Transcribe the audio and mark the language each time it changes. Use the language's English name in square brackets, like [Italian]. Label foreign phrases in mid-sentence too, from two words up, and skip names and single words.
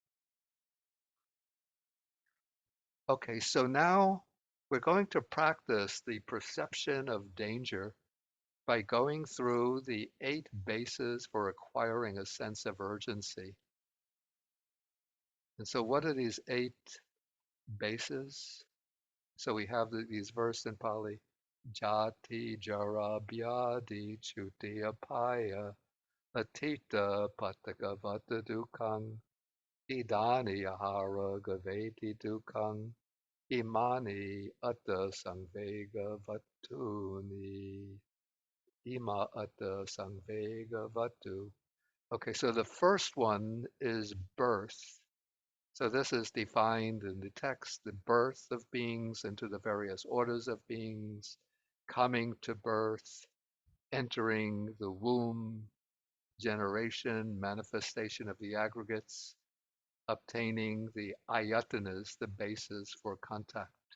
[English] Okay, so now we're going to practice the perception of danger by going through the 8 bases for acquiring a sense of urgency. And so what are these 8 bases? So we have these verses in Pali: [Pali] Jati, Jara, Vyadi, Chuti, Apaya, Atita, Pataka, Vata, Dukkang, Idani, Ahara, Gaveti, Dukkang, Imani, Atta, Sangvega, Vatuni, Ima, Atta, Sangvega, Vatu. [English] Okay, so the first one is birth. So this is defined in the text: the birth of beings into the various orders of beings, coming to birth, entering the womb, generation, manifestation of the aggregates, obtaining the ayatanas, the basis for contact.